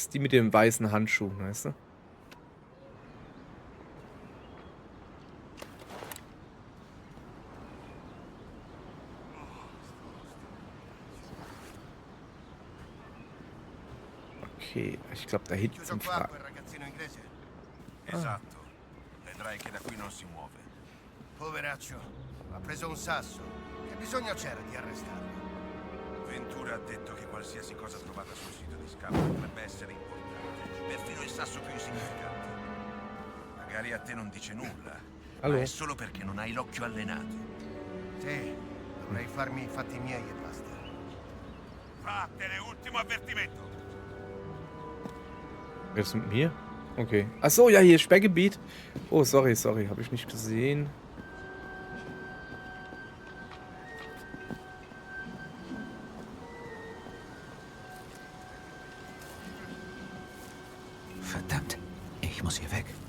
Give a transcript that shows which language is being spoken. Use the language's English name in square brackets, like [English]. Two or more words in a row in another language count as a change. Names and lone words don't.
[German] Die mit dem weißen Handschuh, weißt du? Okay, ich glaube, da hinten zum Fragen. [Italian] Esatto. Vedrai che da qui non si muove. Poveraccio, ha preso un sasso. Che bisogno c'era di arrestarlo? Ventura ha detto che qualsiasi cosa trovata sul sito di scambio potrebbe essere importante. Perfino il sasso più insignificante. Magari a te non dice nulla. Allora. Ma è solo perché non hai l'occhio allenato. Sì, dovrei farmi i fatti miei e basta. Vattene, ultimo avvertimento. [German] Wer ist mit mir? Okay. Achso, ja, hier ist Sperrgebiet. Oh, sorry, habe ich nicht gesehen. Verdammt, ich muss hier weg.